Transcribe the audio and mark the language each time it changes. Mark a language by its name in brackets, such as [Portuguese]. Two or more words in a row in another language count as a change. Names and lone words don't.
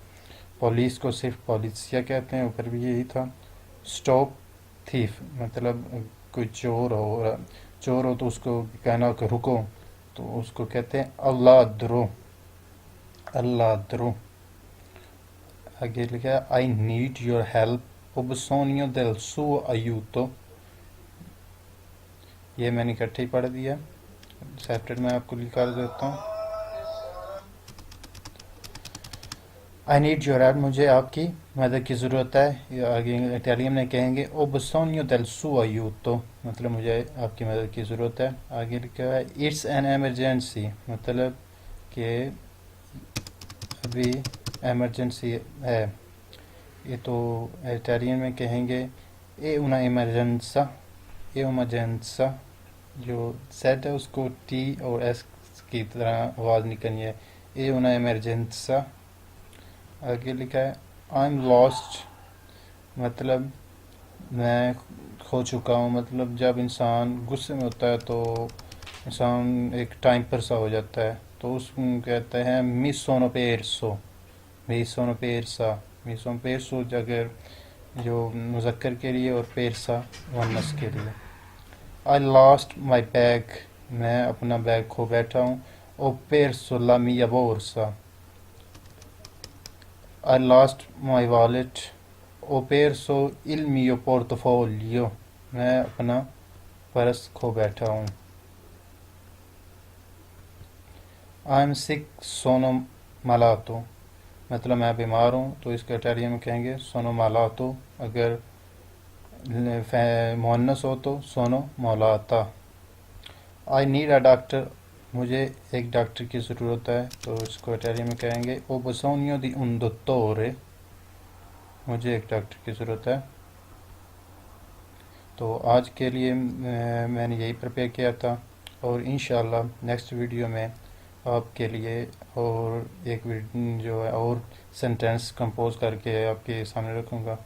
[Urdu] پولیس کو صرف پولیسیا کہتے ہیں. اوپر بھی یہی تھا. [English] Stop thief [Urdu] مطلب کوئی چور ہو تو اس کو کہنا کہ رکو تو اس کو کہتے ہیں [Italian] Al ladro. [Urdu] آگے لکھا ہے [English] I need your help [Italian] ho bisogno del suo aiuto. [Urdu] یہ میں نے اکٹھے ہی پڑھ دیا. سیپریٹ میں آپ کو لکھا دیتا ہوں. [English] I need your help [Urdu] مجھے آپ کی مدد کی ضرورت ہے. آگے اٹیلین میں کہیں گے [Italian] Ho bisogno del suo aiuto [Urdu] مطلب مجھے آپ کی مدد کی ضرورت ہے. آگے لکھا ہے [English] It's an emergency [Urdu] مطلب کہ ابھی ایمرجنسی ہے. یہ تو اٹیلین میں کہیں گے [Italian] È una emergenza. [Urdu] جو سیٹ ہے اس کو ٹی اور ایس کی طرح آواز نکلنی ہے. [Italian] È una emergenza. [Urdu] آگے لکھا ہے [English] I'm lost [Urdu] مطلب میں کھو چکا ہوں. مطلب جب انسان غصے میں ہوتا ہے تو انسان ایک ٹائمپر سا ہو جاتا ہے تو اس کو کہتے ہیں [Italian] mi sono perso [Urdu] اگر جو مذکر کے لیے اور پیرسا مؤنث کے لیے. [English] I lost my bag [Urdu] میں اپنا بیگ کھو بیٹھا ہوں. [Italian] Ho perso la mia borsa. [English] I lost my wallet. [Italian] Ho perso il mio portafoglio [Urdu] میں اپنا پرس کھو بیٹھا ہوں. [English] I'm sick [Italian] sono malato [Urdu] مطلب میں بیمار ہوں تو اس کا اٹیلین میں کہیں گے [Italian] sono malato. [Urdu] اگر مؤنث ہو تو [Italian] sono malata. [English] I need a doctor [Urdu] مجھے ایک ڈاکٹر کی ضرورت ہے تو اس کو اٹیلین میں کہیں گے [Italian] ho bisogno di un dottore [Urdu] مجھے ایک ڈاکٹر کی ضرورت ہے. تو آج کے لیے میں نے یہی پریپیئر کیا تھا اور انشاءاللہ [English] next video [Urdu] میں آپ کے لیے اور ایک جو ہے اور [English] sentence compose [Urdu] کر کے آپ کے سامنے رکھوں گا.